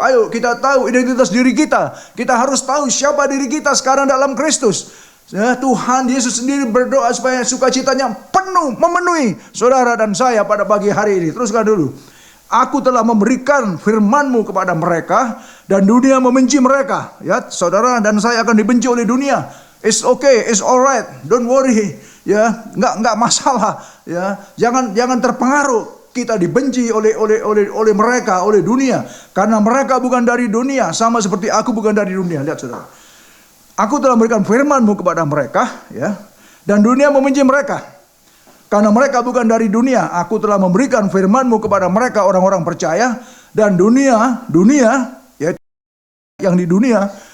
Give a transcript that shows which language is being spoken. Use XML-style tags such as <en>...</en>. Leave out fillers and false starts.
<id>Ayo kita tahu identitas diri kita. Kita harus tahu siapa diri kita sekarang dalam Kristus. Ya, Tuhan Yesus sendiri berdoa supaya sukacitanya penuh, memenuhi saudara dan saya pada pagi hari ini. Teruskan dulu. Aku telah memberikan firman-Mu kepada mereka dan dunia membenci mereka. Ya, saudara dan saya akan dibenci oleh dunia.</id> <en>It's okay, it's alright, don't worry.</en> <id>Ya, nggak masalah. Ya, jangan terpengaruh. Kita dibenci oleh mereka, oleh dunia, karena mereka bukan dari dunia, sama seperti aku bukan dari dunia. Lihat saudara. Aku telah memberikan firman-Mu kepada mereka, ya, dan dunia membenci mereka. Karena mereka bukan dari dunia, aku telah memberikan firman-Mu kepada mereka orang-orang percaya, dan dunia, ya, yang di dunia.</id>